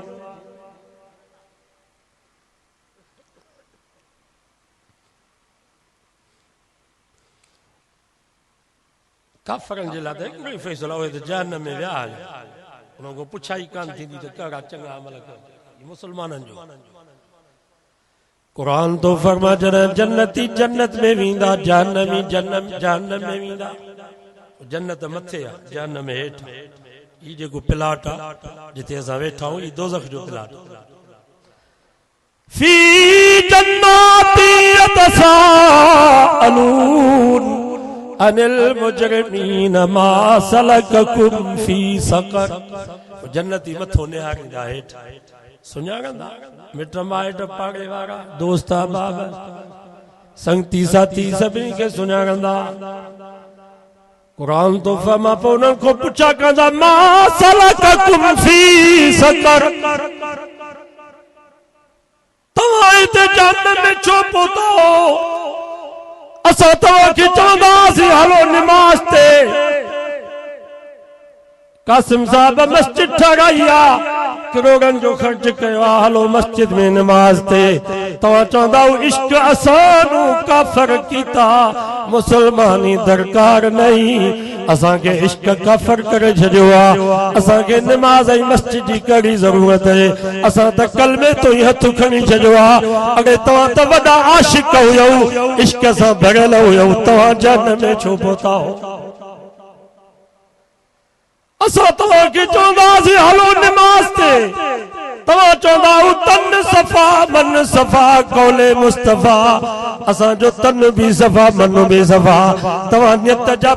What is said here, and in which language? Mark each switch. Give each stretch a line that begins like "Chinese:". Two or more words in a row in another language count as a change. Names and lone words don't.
Sindhi: काफरन जे लाइ त हिकिड़ो ई फैसलो हुए त जहन्नम में विया उन्हनि को पुछाई कान थींदी त कहिड़ा चङा अमल कर मुसलमाननि जो कुरान तो फरमा जॾहिं जन्नती जन्नत में वेंदा जहन्नमी जहन्नम में वेंदा जन्नत मथे आहे जहन्नम हेठि ही जेको प्लाट आहे जिथे असां वेठा आहियूं ही दोज़ख जो प्लाट
Arabic: في جنات يتساءلون عن المجرمين ما سلككم في سقر
Sindhi: जन्नती मथो निहारींदा हेठि सुञाणंदा मिट माइट पाड़े वारा दोस्त बाब संगती साथी सभी के सुञाणंदा कुरान तो फरमा पोइ उन्हनि खां पुछा कंदा
Arabic: ما سلككم في سقر
Sindhi: तव्हां हिते जहन्नम में छो पहुता असां तव्हांखे चवंदासीं हलो निमाज़ ते कासिम साहब मस्जिद ठाराई आहे करोड़न जो खर्च कयो हलो मस्जिद में नमाज ते तव्हां चवंदा
Punjabi: ਇਸ਼ਕ ਅਸਾਨੂੰ ਕਾਫ਼ਰ ਕੀਤਾ ਮੁਸਲਮਾਨੀ ਦਰਕਾਰ ਨਹੀਂ
Sindhi: असांखे इश्क काफर करे छॾियो आहे असांखे नमाज ऐं मस्जिद जी कहिड़ी ज़रूरत आहे असां त कलमे तो ई हथ खणी छॾियो आहे अॻे तव्हां त वॾा आशिक हुयव इश्क सां भरियल हुयव तव्हां जहन्नम में छो पहुता हो असां तव्हांखे चवंदासीं हलो निमाज़ ते तव्हां चवंदा तन सफ़ा मन सफ़ा कौले मुस्तफ़ा असांजो तन भी सफ़ा मन भी सफ़ा तव्हां नियत जा